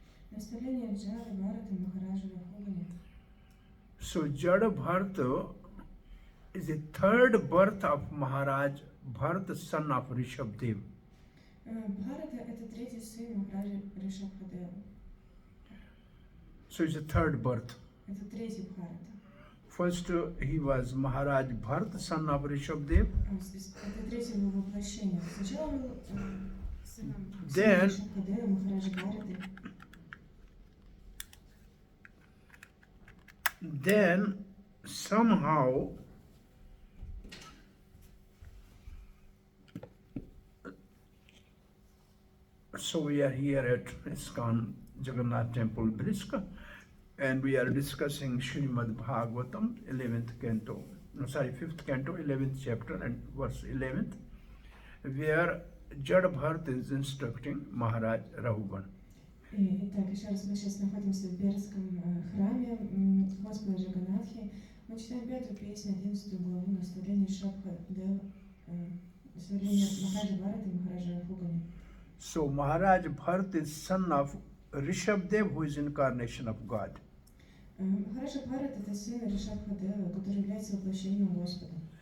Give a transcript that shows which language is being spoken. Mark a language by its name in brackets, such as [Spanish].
[Russian] Наставление Джады Бхарата Махараджа Рахугане. [English] So Jad Bharta is the third birth of Maharaj Bharata, son of Rishabdev. [Russian] Бхарата — это третий сын Махараджа Ришабхадева. [English] So it's the third birth. [Russian] Это третий Бхарата. [English] First he was Maharaj Bharata, son of Rishabdev. [Russian] Это третье его воплощение. Сначала был сыном [English] Then [Russian] Ришабхадева, Махараджа Бхараты. [English] Then somehow So we are here at ISKCON Jagannath Temple, Berdsk, and we are discussing Srimad Bhagvatam, 11th canto, 5th canto, 11th chapter and verse 11th, where Jad Bharat is instructing Maharaj Rahugan. [Russian] Итак, еще раз мы сейчас находимся в Бердском храме Господа Джаганнатхи. Мы читаем пятую песню, 11 главу, наставление Шабха Дева, наставление Махараджа Бхарата и Махараджа Рахугани. [English] So Maharaj Bharat is son of Rishabdev, who is incarnation of God. [Russian] Махараджа Бхарат — это сын Ришабха Дева, который является воплощением Господа.